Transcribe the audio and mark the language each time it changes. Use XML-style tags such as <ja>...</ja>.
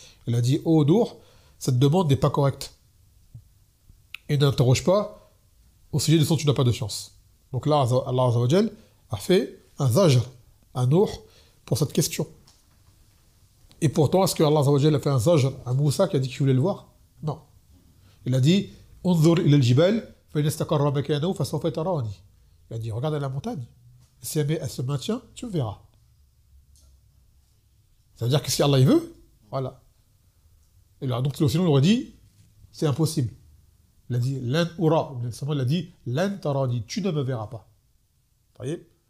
<fr>Il a dit oh Nour, cette demande n'est pas correcte. Et n'interroge pas au sujet de ce dont tu n'as pas de chance. Donc là, Allah Azza wa Jal a fait un zajr à Nour pour cette question. Et pourtant, est-ce que Allah Azza wa Jal a fait un zajr à Moussa qui a dit qu'il voulait le voir? Non. Il a dit</fr> <ar>انظر إلى الجبال فإن استقر مكانه فسوف تراني.</ar> <fr>Il a dit regarde la montagne. Si elle se maintient, tu me verras. Ça veut dire que si Allah il veut, voilà. Et là, donc sinon il aurait dit c'est impossible. Il a dit lan ura. Il a dit lan tarani. Tu ne me verras pas. Vous voyez?</fr>